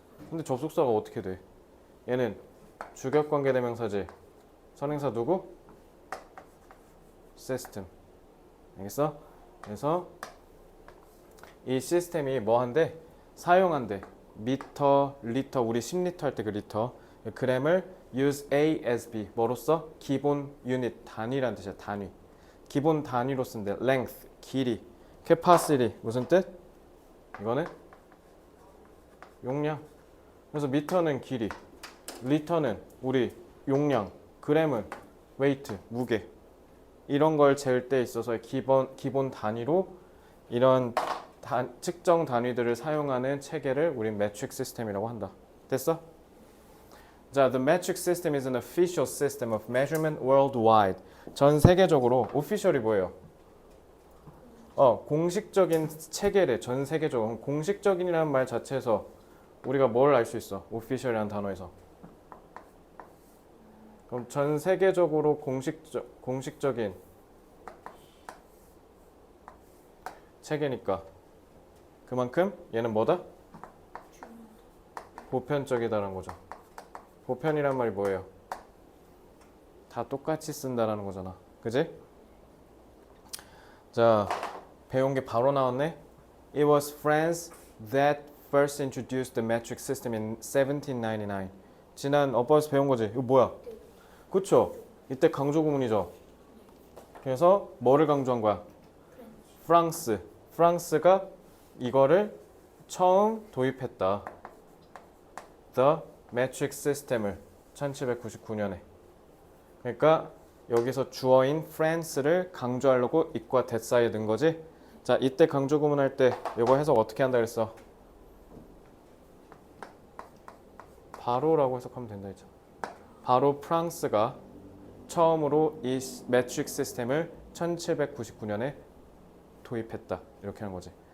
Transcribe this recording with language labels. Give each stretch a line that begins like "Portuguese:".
Korean: 근데 접속사가 어떻게 돼? 얘는 주격관계대명사지. 선행사 누구? 시스템. 알겠어? 그래서 이 시스템이 뭐 한대? 사용한대. 미터, 리터, 우리 10리터 할 때 그 리터. g램을
English: use A as B.
Korean: 뭐로써? 기본 유닛, 단위란 뜻이야. 단위. 기본 단위로 쓴대. length, 길이. capacity, 무슨 뜻? 이거는 용량. 그래서 미터는 길이, 리터는 우리 용량, 그램은 weight, 무게. 이런 걸 재을 때 있어서 기본 단위로 이런 측정 단위들을 사용하는 체계를 우린 metric system이라고 한다. 됐어? 자,
English: the metric system is an official system of measurement worldwide.
Korean: 전 세계적으로 official이 뭐예요? 공식적인 체계래. 전 세계적으로. 공식적인이라는 말 자체에서 우리가 뭘 알 수 있어? official이라는 단어에서. 그럼 전 세계적으로 공식적인 체계니까 그만큼 얘는 뭐다? 보편적이다라는 거죠. 보편이란 말이 뭐예요? 다 똑같이 쓴다라는 거잖아. 그지? 자, 배운 게 바로 나왔네.
English: It was France that first introduced the metric system in 1799.
Korean: 지난 어버에서 배운 거지. 이거 뭐야? 그쵸? 이때 강조 구문이죠. 그래서 뭐를 강조한 거야? 프랑스. 프랑스가 이거를 처음 도입했다. The metric system을 1799년에. 그러니까 여기서 주어인 France를 강조하려고 it과 that 사이에 넣은 거지. 자, 이때 강조 구문할 때 이거 해석 어떻게 한다 그랬어? 바로라고 해석하면 된다 했죠. 바로 프랑스가 처음으로 이 metric 시스템을 1799년에 도입했다. 이렇게 하는 거지.